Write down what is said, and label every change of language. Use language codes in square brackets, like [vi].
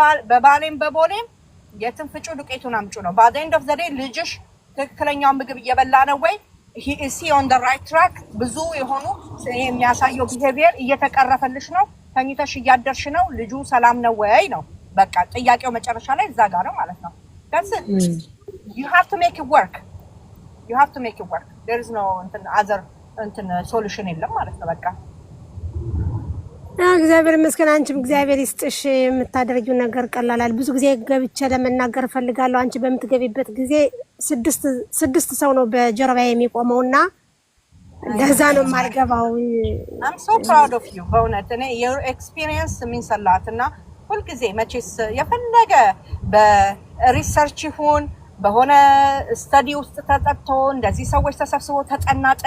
[am] በባሌም በቦሌም የትም ፍጩ ዱቄቱን አምጩ ነው። [en] by the end of the day [am] ልጅሽ ትክክለኛው ምግብ እየበላ ነው ወይ [en] is he on the right track [am] ብዙ የሆኑ የሚያሳየው behavior እየተቀረፈልሽ ነው ተኝተሽ እያደርሽ ነው ልጁ ሰላም ነው ወይ ነው በቃ ጥያቄው መጨረሻ ላይ እዛ ጋር ነው ማለት ነው። [en] that's it. You have to make it work. You have to make it work. There is no other solution [am] የለም ማለት ነው። በቃ እግዚአብሔር ይመስገን። አንቺም እግዚአብሔር ይስጥሽ። የምታደርጊው ነገር ቀላላል። ብዙ ጊዜ ገብቼ ለመናገር ፈልጋለሁ። አንቺ በምትገቢበት ጊዜ ስድስት ሰው ነው በጀርባዬ የሚቆመውና ለዛ ነው የማልገባው። [en] I'm so proud of you [am] በእውነት እኔ [en] your experience means a lot [am] እና ሁልጊዜ መቼስ የፈለገ በሪሰርች ይሁን በሆነ ስተዲ ውስጥ ተጠጥቶ እንደዚህ ሰዎች ተሰብስበው ተጠና